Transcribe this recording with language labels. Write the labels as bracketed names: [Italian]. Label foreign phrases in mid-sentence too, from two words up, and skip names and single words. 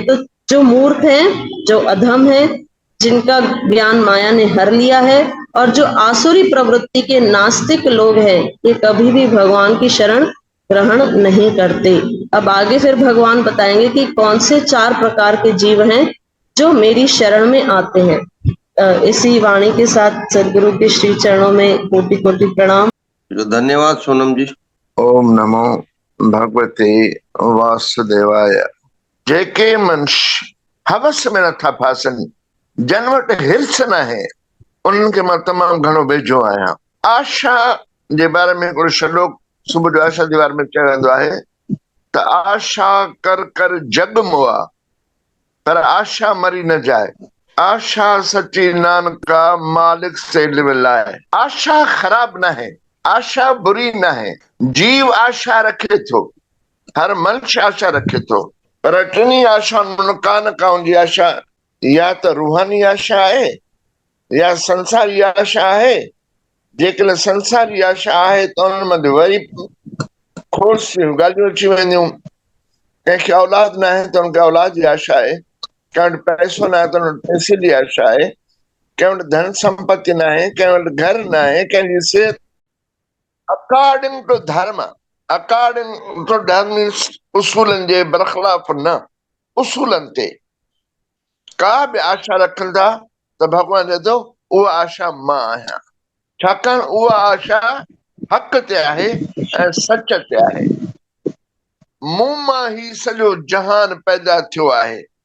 [Hindi] तो जो मूर्ख हैं, जो अधम है, जिनका ज्ञान माया ने हर लिया है, और जो आसुरी प्रवृत्ति के नास्तिक लोग हैं, ये कभी भी भगवान की शरण ग्रहण नहीं करते। अब आगे फिर भगवान बताएंगे कि कौन से चार प्रकार के जीव हैं जो मेरी शरण में आते हैं। इसी वाणी के साथ सदगुरु के श्री चरणों में कोटि कोटि प्रणाम। धन्यवाद सोनम जी। [Sanskrit] ओम नमो भगवते वासुदेवाय। [Sindhi] जेके मनुष्य हवस में नथा फासन, जन वटि हिर्स न है, उन्हनि खे मां तमामु घणो वेझो आहियां। आशा जे बारे में हिकिड़ो श्लोक सुबुह जो आशा जे बारे में चयो वेंदो आहे त [Punjabi] ਆਸਾ ਕਰ ਕਰ ਜਗ ਮੋਆ, ਪਰ ਆਸਾ ਮਰੀ ਨ ਜਾਏ। ਆਸਾ ਸੱਚੀ ਨਾਨਕਾ ਮਾਲਿਕ ਸੇ ਲਿਵ ਲਾਏ। [Sindhi] आशा खराब न है, आशा बुरी न है। जीव आशा रखे थो, हर मनुष्य आशा रखे थो, पर टिनी आशा का न का उनजी आशा या त रूहानी आशा है या संसारी आशा है। जेकॾहिं संसारी आशा आहे त उन्हनि में वरी खोड़ ॻाल्हियूं अची वेंदियूं। कंहिंखे औलाद न आहे त उनखे औलाद जी आशा आहे, कंहिं वटि पैसो न आहे त उन वटि पैसे जी आशा आहे, कंहिं वटि धन संपत्ति न आहे, कंहिं वटि घर न आहे, कंहिंजी सिहत। [English] according to dharma, according to dharma means [Sindhi] उसूलनि जे बरख़लाफ़ न, उसूलनि ते का बि आशा रखनि था त भॻवान चए थो उहा आशा मां आहियां, छाकाणि उहा आशा हक़ ते आहे ऐं सच ते आहे। मूं मां ही सॼो जहान पैदा थियो आहे।